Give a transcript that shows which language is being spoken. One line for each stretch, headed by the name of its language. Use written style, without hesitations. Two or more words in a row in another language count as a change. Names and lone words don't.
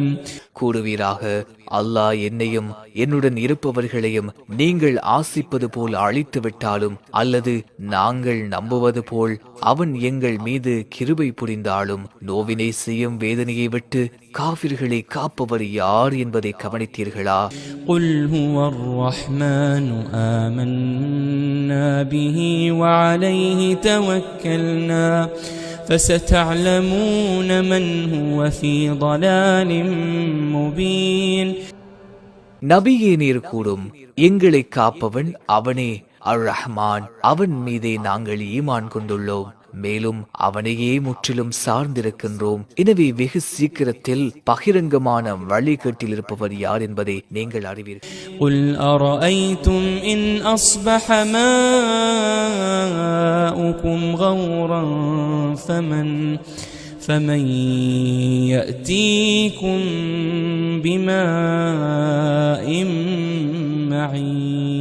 Tamil: கூறுவீராக, அல்லாஹ் என்னையும் என்னுடன் இருப்பவர்களையும் நீங்கள் ஆசிப்பது போல் அழித்து விட்டாலும் அல்லது நாங்கள் நம்புவது போல் அவன் எங்கள் மீது கிருபை புரிந்தாலும் நோவினை செய்யும் வேதனையை விட்டு காஃபிர்களை காப்பவர் யார் என்பதை கவனித்தீர்களா?
Arabic: قُلْ هُوَ الرَّحْمَنُ آمَنَّا بِهِ وَعَلَيْهِ تَوَكَّلْنَا فَسَتَعْلَمُونَ مَنْ هُوَ فِي ضَلَالٍ مُبِينٍ.
Tamil: நபியே நீர் கூறும், எங்களை காப்பவன் அவனே அர் ரஹ்மான். அவன் மீதே நாங்கள் ஈமான் கொண்டுள்ளோம், மேலும் அவனையே முற்றிலும் சார்ந்திருக்கின்றோம். எனவே வெகு சீக்கிரத்தில் பகிரங்கமான வழிகேட்டில் இருப்பவர் யார் என்பதை நீங்கள் அறிவீர்கள்.
Arabic: قُلْ أَرَأَيْتُمْ إِنْ أَصْبَحَ مَاؤُكُمْ غَوْرًا فَمَنْ يَأْتِيكُمْ بِمَاءٍ مَعِينٍ.